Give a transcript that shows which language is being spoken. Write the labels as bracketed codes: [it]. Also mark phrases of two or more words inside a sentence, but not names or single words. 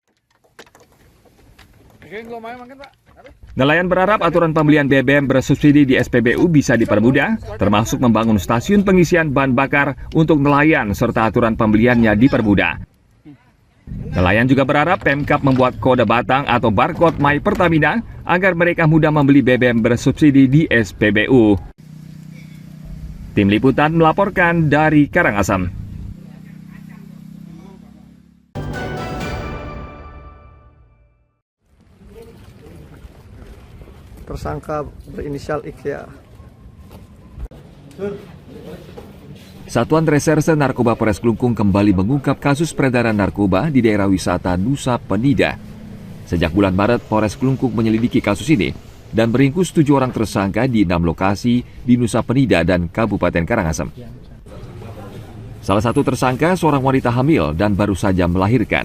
[id] Nelayan berharap aturan pembelian BBM bersubsidi di SPBU bisa dipermudah, termasuk membangun stasiun pengisian bahan bakar untuk nelayan serta aturan pembeliannya dipermudah. Nelayan juga berharap Pemkab membuat kode batang atau barcode My Pertamina agar mereka mudah membeli BBM bersubsidi di SPBU. Tim Liputan melaporkan dari Karangasem. Tersangka berinisial IKA. Satuan Reserse Narkoba Polres Klungkung kembali mengungkap kasus peredaran narkoba di daerah wisata Nusa Penida. Sejak bulan Maret, Polres Klungkung menyelidiki kasus ini dan meringkus 7 orang tersangka di 6 lokasi di Nusa Penida dan Kabupaten Karangasem. Salah satu tersangka seorang wanita hamil dan baru saja melahirkan.